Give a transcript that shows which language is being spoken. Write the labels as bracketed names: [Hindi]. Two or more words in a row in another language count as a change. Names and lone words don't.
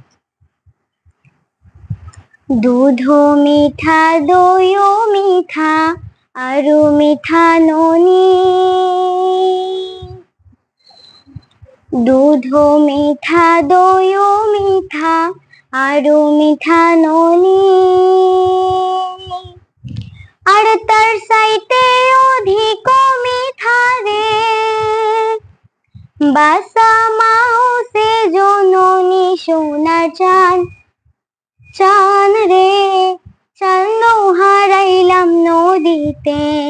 [Assamese] দুধো মিঠা, দৈও মিঠা, আৰু মিঠা ননী। দুধো মিঠা, দৈও মিঠা, আৰু মিঠা ননী। [Bangla] আর তার চাইতে অধিক মিঠা রে, বাসা মাউসে জননী সোনার চাঁদ। চাঁদ রে, চাঁদ হারাইলাম নদীতে।